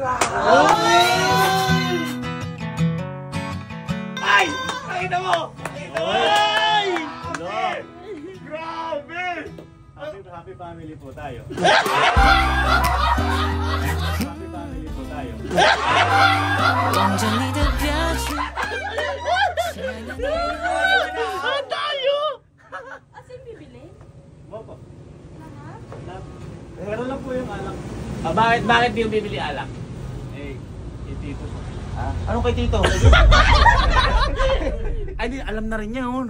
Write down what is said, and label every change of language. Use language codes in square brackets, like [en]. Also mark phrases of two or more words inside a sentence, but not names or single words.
[tl] Ay! Ay na mo! Ay! Grabe! [en] Happy family [tl] po tayo. [en] Happy family [tl] po tayo. [zh] 望着你的表情，亲爱的你。 [tl] Asin bibili? Opo. Meron lang po yung alak. Bakit di yung bibili alak? Eh, itito po. Anong kay Tito? Ay, di, alam na rin niya, oh.